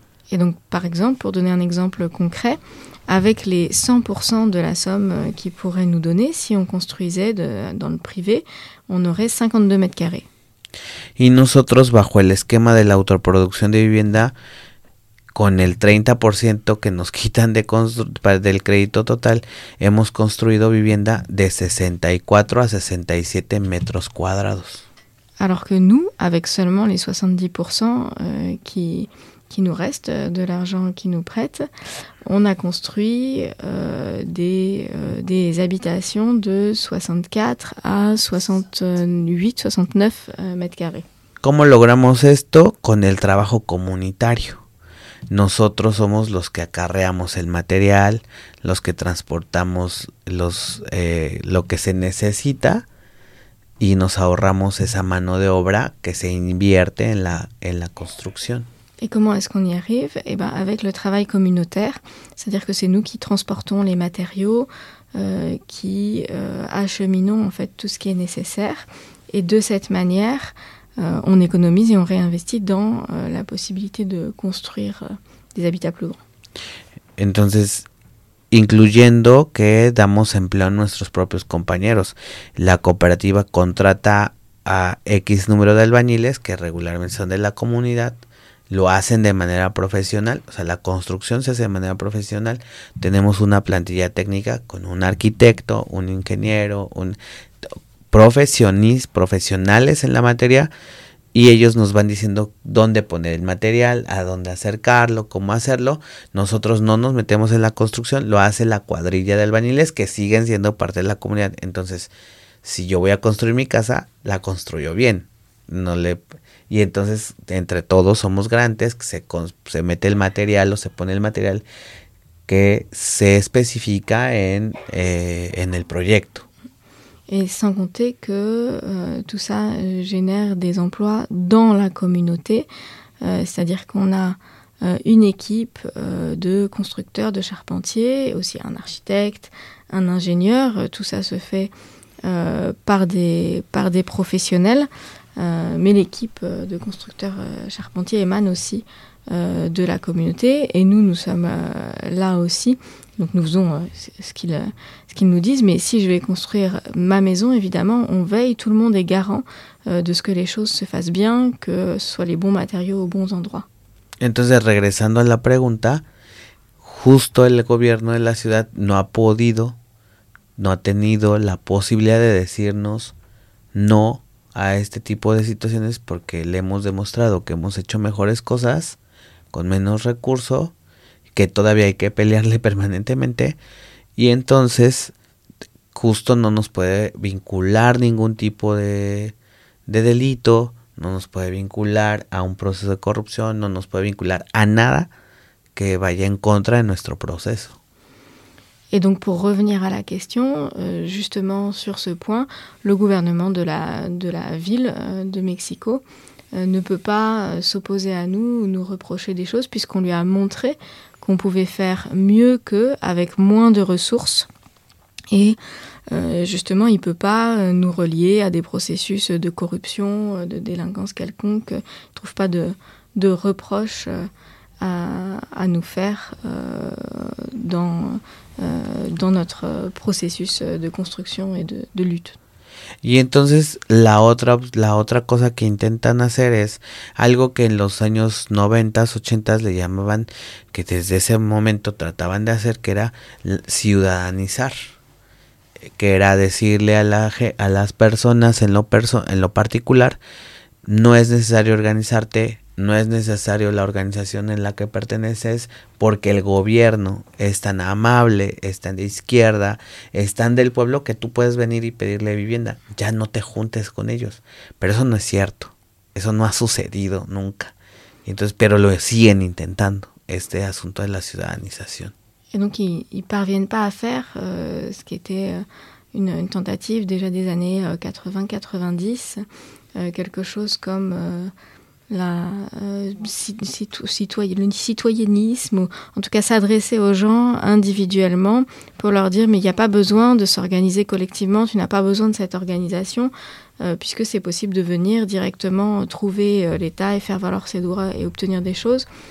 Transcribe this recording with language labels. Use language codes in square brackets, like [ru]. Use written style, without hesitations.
[fr] Et donc, par exemple, pour donner un exemple concret, avec les 100% de la somme qu'ils pourraient nous donner, si on construisait dans le privé, on aurait 52 mètres carrés. Et nous, [es] bajo el esquema de la autoproducción de vivienda, con el 30% que nos quitan del crédito total, hemos construido vivienda de 64 a 67 mètres cuadrados. [fr] Alors que nous, avec seulement les 70% qui nous reste de l'argent qu'ils nous prêtent, on a construit des habitations de 64 à 68, 69 mètres carrés. [es] ¿Cómo logramos esto? Con el trabajo comunitario. Nosotros somos los que acarreamos el material, los que transportamos lo que se necesita y nos ahorramos esa mano de obra que se invierte en la construcción. [fr] Et comment est-ce qu'on y arrive ? Eh ben, avec le travail communautaire, c'est-à-dire que c'est nous qui transportons les matériaux, qui acheminons en fait tout ce qui est nécessaire. Et de cette manière, on économise et on réinvestit dans la possibilité de construire des habitats plus grands. [es] Entonces, incluyendo que damos empleo a nuestros propios compañeros, la cooperativa contrata a X número de albañiles que regularmente son de la comunidad. Lo hacen de manera profesional, o sea, la construcción se hace de manera profesional. Tenemos una plantilla técnica con un arquitecto, un ingeniero, profesionales en la materia, y ellos nos van diciendo dónde poner el material, a dónde acercarlo, cómo hacerlo. Nosotros no nos metemos en la construcción, lo hace la cuadrilla de albañiles que siguen siendo parte de la comunidad. Entonces, si yo voy a construir mi casa, la construyo bien. No le... Y entonces, entre todos somos garantes, se mete el material o se pone el material que se especifica en el proyecto. [fr] Et sans compter que tout ça génère des emplois dans la communauté, c'est-à-dire qu'on a une équipe de constructeurs, de charpentiers, aussi un architecte, un ingénieur, tout ça se fait par des professionnels. Mais l'équipe de constructeurs charpentiers émane aussi de la communauté. Et nous, nous sommes là aussi. Donc nous faisons ce qu'ils nous disent. Mais si je vais construire ma maison, évidemment, on veille. Tout le monde est garant de ce que les choses se fassent bien, que ce soit les bons matériaux aux bons endroits. [es] Entonces, regresando a la pregunta, justo el gobierno de la ciudad no ha tenido la posibilidad de decirnos no a este tipo de situaciones, porque le hemos demostrado que hemos hecho mejores cosas con menos recurso, que todavía hay que pelearle permanentemente, y entonces justo no nos puede vincular ningún tipo de delito, no nos puede vincular a un proceso de corrupción, no nos puede vincular a nada que vaya en contra de nuestro proceso. [fr] Et donc, pour revenir à la question, justement sur ce point, le gouvernement de la ville de Mexico ne peut pas s'opposer à nous ou nous reprocher des choses, puisqu'on lui a montré qu'on pouvait faire mieux qu'eux avec moins de ressources. Et justement, il ne peut pas nous relier à des processus de corruption, de délinquance quelconque. Il ne trouve pas de reproches à nous faire dans notre processus de construction et de lutte. [es] Y entonces la otra cosa que intentan hacer es algo que en los años 90s, 80s le llamaban, que desde ese momento trataban de hacer, que era ciudadanizar, que era decirle a las personas en lo particular, no es necesario organizarte, no es necesario la organización en la que perteneces, porque el gobierno es tan amable, es tan de izquierda, es tan del pueblo, que tú puedes venir y pedirle vivienda. Ya no te juntes con ellos. Pero eso no es cierto. Eso no ha sucedido nunca. Entonces, pero lo siguen intentando, este asunto de la ciudadanización. Y entonces, [fr] ils ne parviennent pas à faire ce qui était une tentative déjà des années 80-90, quelque chose comme... Le citoyennisme, ou en tout cas s'adresser aux gens individuellement pour leur dire mais il n'y a pas besoin de s'organiser collectivement, tu n'as pas besoin de cette organisation, puisque c'est possible de venir directement trouver l'État et faire valoir ses droits et obtenir des choses.